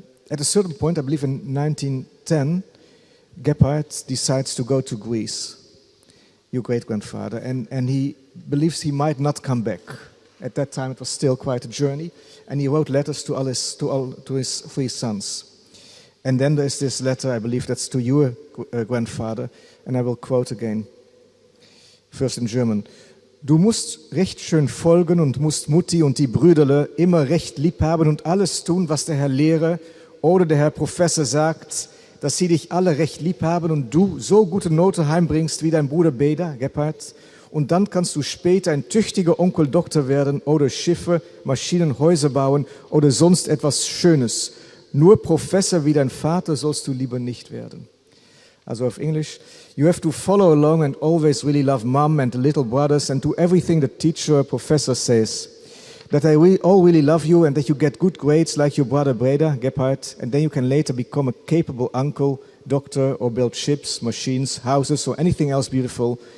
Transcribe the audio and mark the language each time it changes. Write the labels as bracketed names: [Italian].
[English] At a certain point, I believe in 1910, Gebhard decides to go to Greece, your great-grandfather, and he believes he might not come back. At that time, it was still quite a journey, and he wrote letters to his 3 sons. And then there's this letter, I believe that's to your grandfather, and I will quote again, first in German. [German] Du musst recht schön folgen und musst Mutti und die Brüderle immer recht lieb haben und alles tun, was der Herr Lehrer oder der Herr Professor sagt, dass sie dich alle recht lieb haben und du so gute Note heimbringst wie dein Bruder Beda, Gebhard. Und dann kannst du später ein tüchtiger Onkel Doktor werden oder Schiffe, Maschinen, Häuser bauen oder sonst etwas Schönes. Nur Professor wie dein Vater sollst du lieber nicht werden. Also auf Englisch, [English] you have to follow along and always really love mom and the little brothers and do everything the teacher or professor says. That they all really love you and that you get good grades like your brother Breda, Gebhard, and then you can later become a capable uncle, doctor, or build ships, machines, houses, or anything else beautiful.